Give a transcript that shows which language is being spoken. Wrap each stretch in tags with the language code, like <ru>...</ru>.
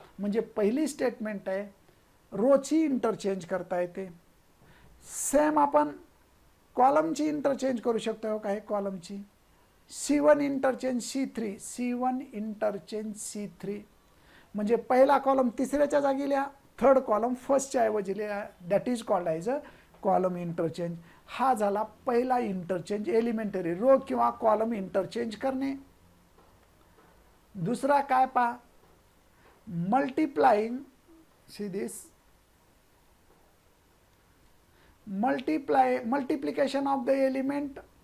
<mr>म्हणजे पहिली स्टेटमेंट आहे रोची इंटरचेंज करता येते. सेम आपण कॉलमची इंटरचेंज करू शकतो. काय कॉलमची? C1 interchange C3, C1 interchange C3. म्हणजे पहिला कॉलम तिसऱ्याच्या जागी लिहा, थर्ड कॉलम फर्स्टच्या ऐवजी लिहा.</mr> <en>That is called as a column interchange.</en> <mr>हा झाला पहिला इंटरचेंज, एलिमेंटरी रो किंवा कॉलम इंटरचेंज करणे. दुसरा काय पहा, multiplying.</mr> <en>see this multiplication of the element</en>